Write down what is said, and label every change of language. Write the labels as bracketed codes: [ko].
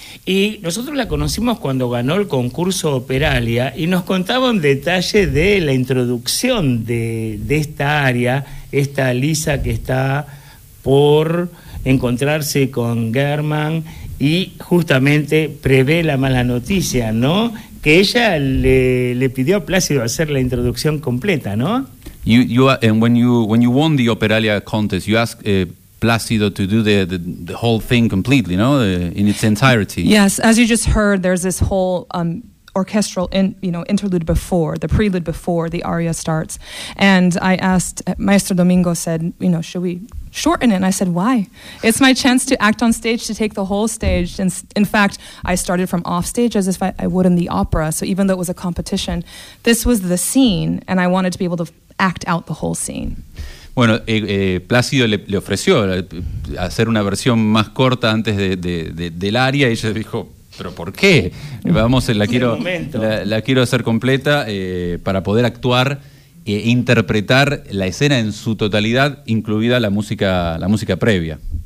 [es] Y nosotros la conocimos cuando ganó el concurso Operalia y nos contaba un detalle de la introducción de esta aria, esta Lisa que está por encontrarse con German y justamente prevé la mala noticia, ¿no? Que ella le pidió a Plácido hacer la introducción completa, ¿no? [en] When you won the Operalia contest, you asked Plácido to do the whole thing completely, [es] ¿no? [en] In its entirety. Yes, as you just heard, there's this whole orchestral interlude before, the prelude before the aria starts. And I asked, Maestro Domingo said, you know, should we shorten it? And I said, why? It's my chance to act on stage, to take the whole stage. And in fact, I started from off stage as if I would in the opera. So even though it was a competition, this was the scene, and I wanted to be able to act out the whole scene. [es] Bueno, Plácido le ofreció hacer una versión más corta antes del aria y ella dijo, ¿pero por qué? Vamos, la quiero hacer completa para poder actuar e interpretar la escena en su totalidad, incluida la música previa.